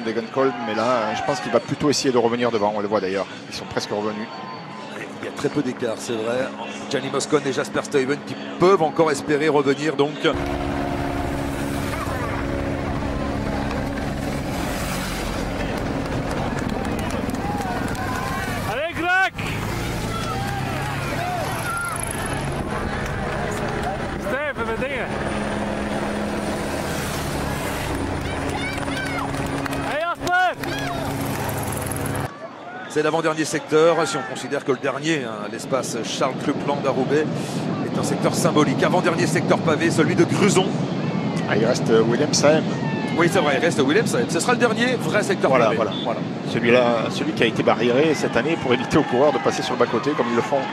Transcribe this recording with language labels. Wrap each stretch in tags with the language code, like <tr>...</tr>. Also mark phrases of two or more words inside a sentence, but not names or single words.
<fr>Degenkolb, mais là je pense qu'il va plutôt essayer de revenir devant, on le voit d'ailleurs, ils sont presque revenus. Il y a très peu d'écart, c'est vrai. Gianni Moscon et Jasper Stuyven qui peuvent encore espérer revenir donc. Allez Greg!</fr> <nl>Steve, even dingen.</nl> <fr>Hey Jasper! C'est l'avant-dernier secteur, si on considère que le dernier, hein, l'espace Charles Clupland à Roubaix, est un secteur symbolique. Avant-dernier secteur pavé, celui de Cruzon. Ah, il reste Willem Sahem. Oui, c'est vrai, il reste Willem Sahem. Ce sera le dernier vrai secteur pavé. Voilà. Celui qui a été barriéré cette année pour éviter aux coureurs de passer sur le bas-côté comme ils le font</fr>